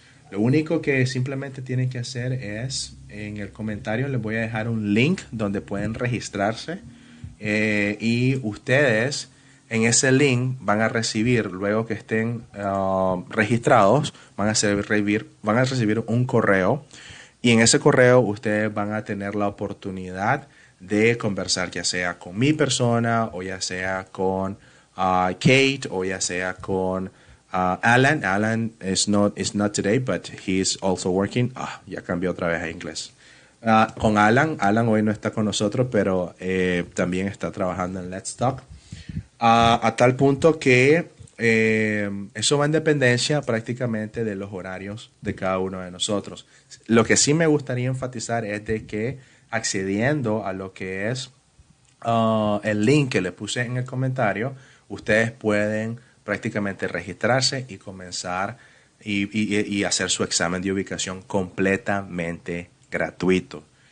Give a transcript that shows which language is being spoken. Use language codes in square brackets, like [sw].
[es] Lo único que simplemente tienen que hacer es, en el comentario les voy a dejar un link donde pueden registrarse y ustedes en ese link van a recibir, luego que estén registrados, van a recibir un correo y en ese correo ustedes van a tener la oportunidad de conversar ya sea con mi persona o ya sea con Kate o ya sea con Alan. [en] Alan is not today, but he's also working. [es] Ya cambió otra vez a inglés. Con Alan hoy no está con nosotros, pero también está trabajando en Let's Talk. A tal punto que eso va en dependencia prácticamente de los horarios de cada uno de nosotros. Lo que sí me gustaría enfatizar es de que accediendo a lo que es el link que le puse en el comentario, ustedes pueden prácticamente registrarse y comenzar y hacer su examen de ubicación completamente gratuito.